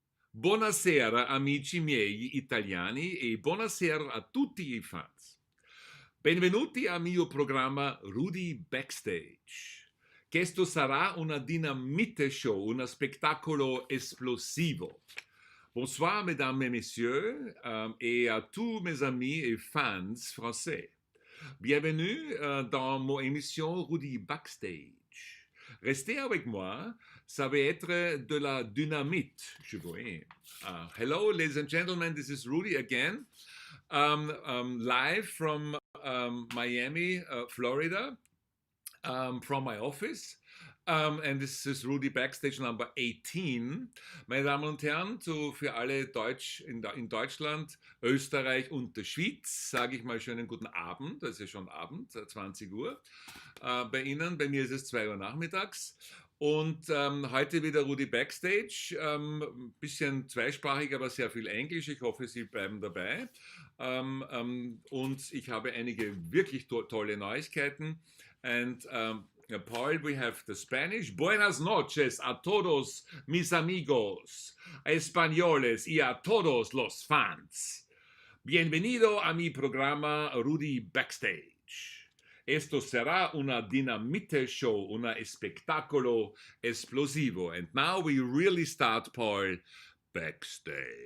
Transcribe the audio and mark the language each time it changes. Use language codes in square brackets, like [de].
[it] Buonasera amici miei italiani e buonasera a tutti I fans. Benvenuti al mio programma Rudy Backstage. Questo sarà una dinamite show, un spettacolo esplosivo. [fr] Bonsoir mesdames et messieurs et à tous mes amis et fans français. Bienvenue dans mon émission Rudy Backstage. Restez avec moi, ça va être de la dynamite, je vois. [en] Hello, ladies and gentlemen, this is Rudy again, live from Miami, Florida, from my office. And this is Rudy Backstage number 18. [de] Meine Damen und Herren, für alle in Deutschland, Österreich und der Schweiz sage ich mal schönen guten Abend. Das ist ja schon Abend, 20 Uhr. Bei Ihnen, bei mir ist es 2 Uhr nachmittags. Und heute wieder Rudy Backstage. Bisschen zweisprachig, aber sehr viel Englisch. Ich hoffe, Sie bleiben dabei. Und ich habe einige wirklich tolle Neuigkeiten. [en] And Paul, we have the Spanish. [es] Buenas noches a todos mis amigos españoles y a todos los fans. Bienvenido a mi programa Rudy Backstage. Esto será una dinamite show, un espectáculo explosivo. [en] And now we really start, Paul, Backstage.